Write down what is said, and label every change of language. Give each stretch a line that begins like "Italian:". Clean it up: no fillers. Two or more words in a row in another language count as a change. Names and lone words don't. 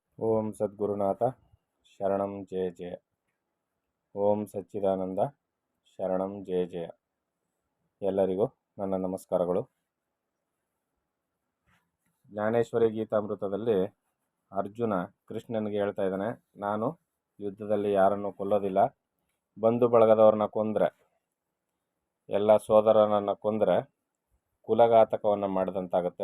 Sanskrit: ಓಂ ಸದ್ಗುರುನಾಥ ಶರಣಂ ಜಯ ಜಯ. ಓಂ ಸಚ್ಚಿದಾನಂದ ಶರಣಂ ಜಯ ಜಯ.
Kannada: ಎಲ್ಲರಿಗೂ ನನ್ನ ನಮಸ್ಕಾರಗಳು. ಜ್ಞಾನೇಶ್ವರಿ ಗೀತಾಮೃತದಲ್ಲಿ ಅರ್ಜುನ ಕೃಷ್ಣನಿಗೆ ಹೇಳ್ತಾ ಇದ್ದಾನೆ, ನಾನು ಯುದ್ಧದಲ್ಲಿ ಯಾರನ್ನು ಕೊಲ್ಲೋದಿಲ್ಲ. ಬಂಧು ಬಳಗದವ್ರನ್ನ ಕೊಂದರೆ, ಎಲ್ಲ ಸೋದರನನ್ನು ಕೊಂದರೆ ಕುಲಘಾತಕವನ್ನು ಮಾಡಿದಂತಾಗುತ್ತೆ.